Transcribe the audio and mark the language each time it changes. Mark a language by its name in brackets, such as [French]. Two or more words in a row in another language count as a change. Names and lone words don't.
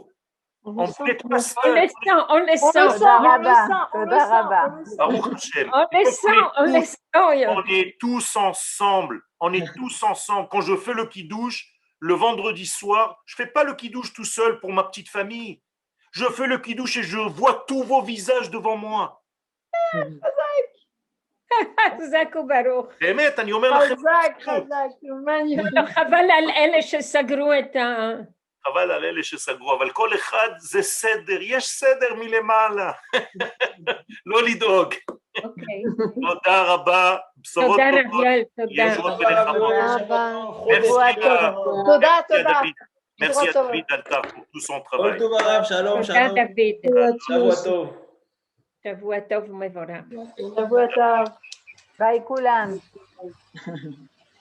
[French] On le sent. On est tous ensemble. Quand je fais le kidouche, le vendredi soir, je ne fais pas le kidouche tout seul pour ma petite famille. Je fais le kidouche et je vois tous vos visages devant moi. [Hebrew] חזק וברוך. באמת, אני אומר לכם. חזק, חבל על אלה שסגרו את ה... חבל על אלה שסגרו, אבל כל אחד זה סדר, יש סדר מלמעלה. לא לדאוג. תודה רבה, בשורות טובות. ישועות ונחמות. תודה. [French] Merci à David Altar pour tout son travail. [Hebrew] שלום, שלום. תודה, דוד. שבוע טוב. שבוע טוב ומבורך. שבוע טוב. ביי כולם.